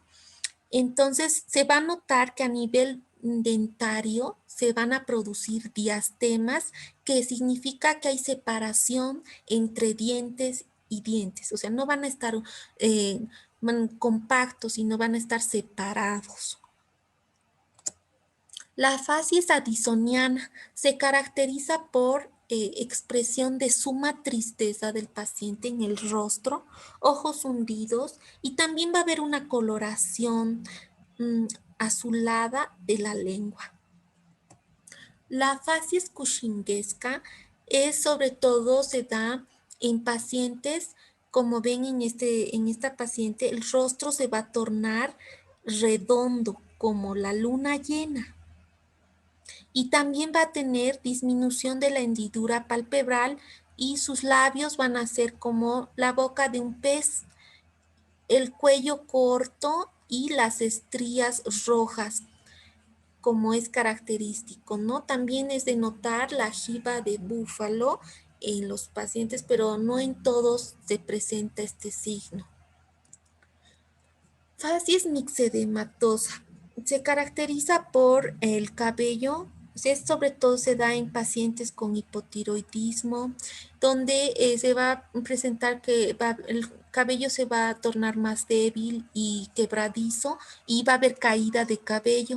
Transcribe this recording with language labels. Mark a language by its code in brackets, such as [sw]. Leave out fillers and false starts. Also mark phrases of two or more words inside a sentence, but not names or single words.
[es] Entonces, se va a notar que a nivel dentario se van a producir diastemas, que significa que hay separación entre dientes y dientes. O sea, no van a estar eh, compactos, sino van a estar separados. La facies addisoniana se caracteriza por expresión de suma tristeza del paciente en el rostro, ojos hundidos y también va a haber una coloración mm, azulada de la lengua. La facies cushinggesca es sobre todo se da en pacientes, como ven en esta paciente, el rostro se va a tornar redondo como la luna llena y también va a tener disminución de la hendidura palpebral y sus labios van a ser como la boca de un pez, el cuello corto y las estrías rojas, como es característico, ¿no? También es de notar la jiba de búfalo en los pacientes, pero no en todos se presenta este signo. Facies mixedematosa. Se caracteriza por el cabello, sobre todo se da en pacientes con hipotiroidismo, donde se va a presentar que el cabello se va a tornar más débil y quebradizo y va a haber caída de cabello.